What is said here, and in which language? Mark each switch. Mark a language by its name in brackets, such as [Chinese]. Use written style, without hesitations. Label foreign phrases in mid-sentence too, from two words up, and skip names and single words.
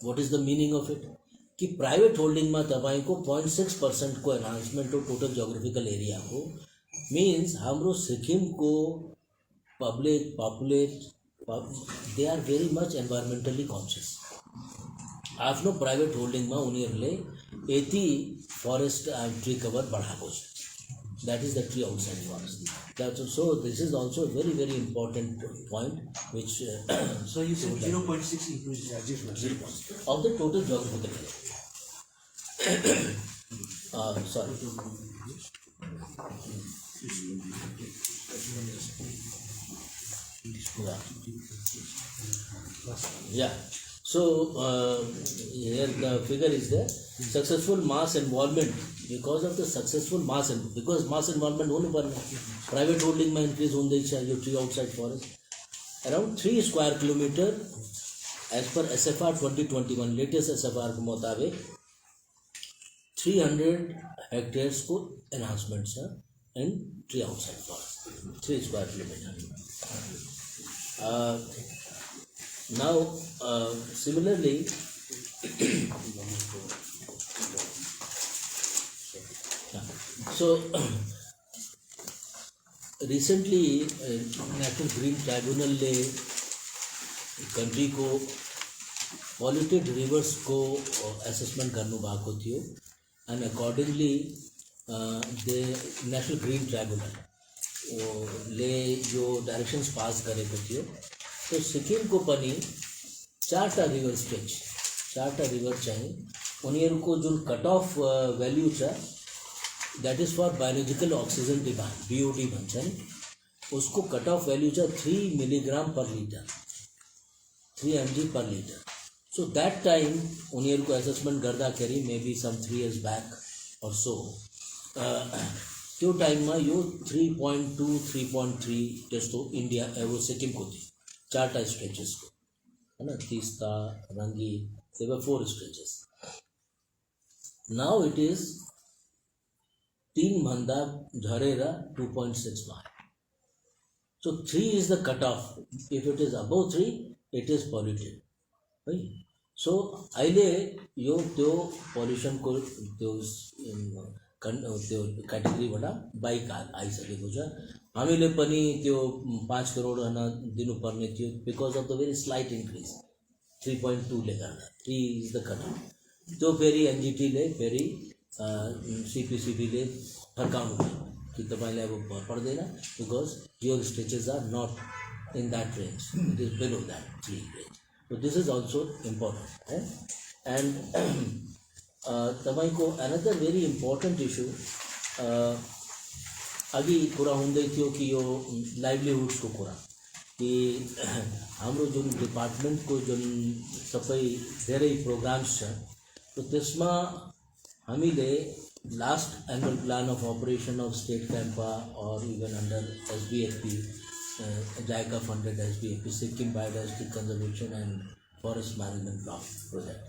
[English] What is the meaning of it [Nepali] कि [English] private holding [Nepali] तपाईँको 0.6% को एन्हान्समेन्ट हो [English] total geographical area. means [Nepali] हाम्रो सिक्किमको [English] public populate they are very much environmentally conscious. [Nepali] आफ्नो [English] private holding [Nepali] उनीहरूले यति [English] forest and tree cover [Nepali] बढाएको छ। [English] That is the tree outside forest. So this is also a very very important point which So you said 0.6 increase of the total geographical area. Sorry. Yeah. So here the figure is there. Successful mass involvement because of the successful mass and because mass involvement [Hindi] होने पर [English] private holding [Hindi] में increase होने चाहिए [English] tree outside forest around 3 square kilometer as per SFR 2021 latest SFR [Hindi] के मुताबिक [English] 300 hectares [Hindi] को enhancement है [English] in tree outside forest 3 square kilometer. Now similarly so recently National Green Tribunal [Nepali] ने [English] country ko polluted rivers [Nepali] को असेसमेंट गर्नु भएको थियो [English] and accordingly the National Green Tribunal [Nepali] ले जो डाइरेक्शंस पास गरेको थियो। तो सिक्किमको पनि 4टा [English] river stretch [Nepali] 4टा रिभर चाहिँ उनीहरूको जुन [English] cut off value [Nepali] छ [English] that is for biological oxygen demand [Nepali] बीओडी भन्छ नि, उसको [English] cut off value [Nepali] छ [English] 3 milligram per litre 3 mg per litre. so that time [Nepali] उनीहरूको एसेसमेन्ट गर्दाखेरि [English] maybe some 3 years back [Nepali] और सो त्यो टाइममा यो 3.2 3.3 त्यस्तो इन्डिया वो सिक्किमको थियो 4टा स्ट्रेचेसको हैन तीस्ता रङ्गी [English] there were 4 stretches. Now it is 3 [Nepali] भन्दा झरेर 2.6 मा आयो. [English] So 3 is the cutoff. If it is above 3, it is polluted. [Nepali] है सो अहिले यो त्यो पोल्युसनको त्यो क्याटेगोरीबाट बाइक आइसकेको छ. हामीले पनि त्यो 5 करोड दिनुपर्ने थियो [English] because of the very slight increase [Nepali] 3.2 ले गर्दा [English] 3 is the cut [Nepali] त्यो फेरि एनजिटीले फेरि सिपिसिबीले फर्काउनु भयो कि तपाईँले अब पर्दैन [English] because your stretches are not in that range it is below that 3 range. So this is also important, and [Nepali] तपाईको [English] another very important issue [Nepali] अघि कुरा हुँदै थियो कि यो लाइभलीहुड्सको कुरा कि हाम्रो जुन डिपार्टमेन्टको जुन सबै धेरै प्रोग्राम्स छ तो त्यसमा हामीले [English] last annual plan of operation of state CAMPA [Nepali] और इभन अंडर SBFP [English] JICA funded SBFP [Nepali] सिक्किम [English] biodiversity conservation and forest management block project.